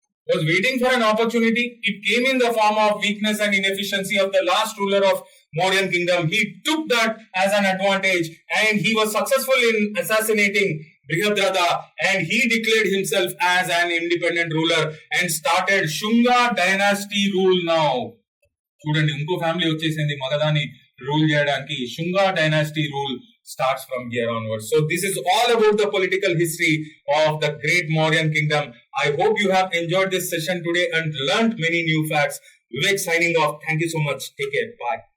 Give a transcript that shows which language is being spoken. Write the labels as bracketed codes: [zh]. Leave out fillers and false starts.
[en] Was waiting for an opportunity. It came in the form of weakness and inefficiency of the last ruler of Mauryan kingdom. He took that as an advantage, and he was successful in assassinating Brihadratha, and he declared himself as an independent ruler and started Shunga dynasty rule now. [te] చూడండి, ఇంకో family వచ్చేసింది మగధాని rule చేయడానికి. [en] Shunga dynasty rule starts from here onwards. So this is all about the political history of the great Mauryan kingdom. I hope you have enjoyed this session today and learnt many new facts. Vivek signing off. Thank you so much. Take care. Bye.